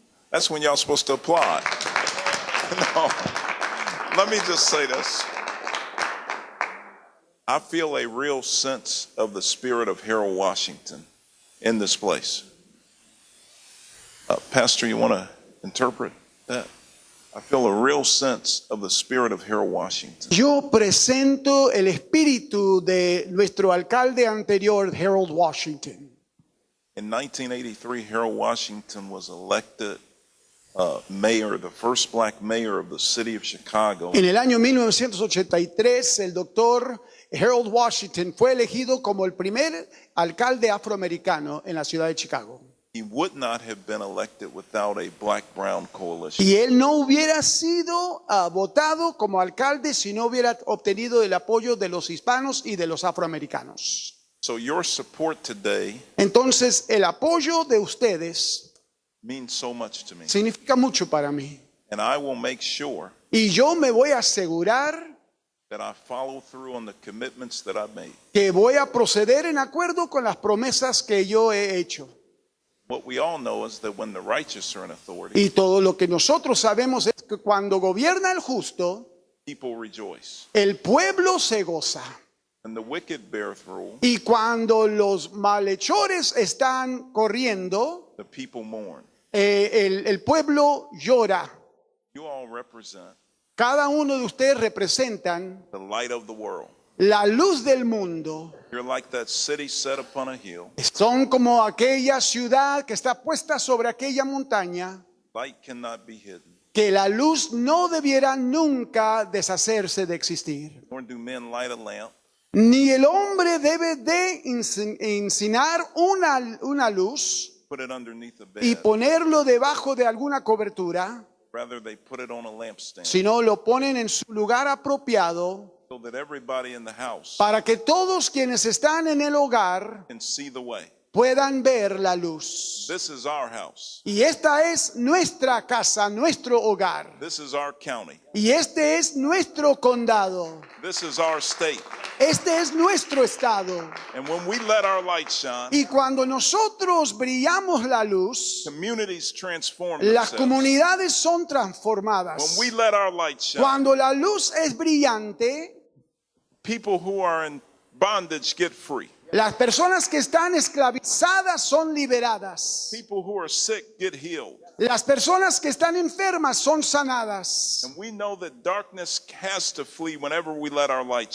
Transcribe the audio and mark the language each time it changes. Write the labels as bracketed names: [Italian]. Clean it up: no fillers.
[English] That's when y'all supposed to applaud. No, let me just say this. I feel a real sense of the spirit of Harold Washington in this place. Pastor, you want to interpret that? I feel a real sense of the spirit of Harold Washington. [Spanish] Yo presento el espíritu de nuestro alcalde anterior, Harold Washington. [English] In 1983, Harold Washington was elected mayor, the first black mayor of the city of Chicago. [Spanish] En el año 1983, el doctor Harold Washington fue elegido como el primer alcalde afroamericano en la ciudad de Chicago. [English] He would not have been elected without a black-brown coalition. [Spanish] Y él no hubiera sido votado como alcalde si no hubiera obtenido el apoyo de los hispanos y de los afroamericanos. [English] So your support today [Spanish] Entonces, el apoyo de ustedes [English] means so much to me. [Spanish] significa mucho para mí. [English] And I will make sure [Spanish] Y yo me voy a asegurar [English] that I follow through on the commitments that I've made. [Spanish] que voy a proceder en acuerdo con las promesas que yo he hecho. [English] What we all know is that when the righteous are in authority, [Spanish] Y todo lo que nosotros sabemos es que cuando gobierna el justo, [English] people rejoice. [Spanish] el pueblo se goza. [English] When the wicked beareth rule, [Spanish] Y cuando los malhechores están corriendo, [English] the people mourn. [Spanish] el pueblo llora. [English] You all represent [Spanish] Cada uno de ustedes representan [English] the light of the world. [Spanish] la luz del mundo. [English] You're like that city set upon a hill. [Spanish] Son como aquella ciudad que está puesta sobre aquella montaña, [English] Light cannot be hidden. [Spanish] que la luz no debiera nunca deshacerse de existir. [English] Nor do men light a lamp [Spanish] Ni el hombre debe de incinar una luz [English] put it underneath a [Spanish] y [English] bed. [Spanish] ponerlo debajo de alguna cobertura. [English] Rather, they put it on a lampstand [Spanish] sino lo ponen en su lugar apropiado [English] so that everybody in the house [Spanish] para que todos quienes están en el hogar [English] can see the way. [Spanish] puedan ver la luz. [English] This is our house. [Spanish] Y esta es nuestra casa, nuestro hogar. [English] This is our county. [Spanish] Y este es nuestro condado. [English] This is our state. [Spanish] Este es nuestro estado. [English] And when we let our light shine, [Spanish] Y cuando nosotros brillamos la luz, [English] communities transform [Spanish] las [English] themselves. [Spanish] comunidades son [English] When [Spanish] transformadas. [English] we let our light shine, [Spanish] Cuando la luz es brillante, [English] people who are in bondage get free. [Spanish] las personas que están esclavizadas son liberadas. [English] People who are sick get healed. [Spanish] Las personas que están enfermas son sanadas. [English] And we know that darkness has to flee whenever we let our light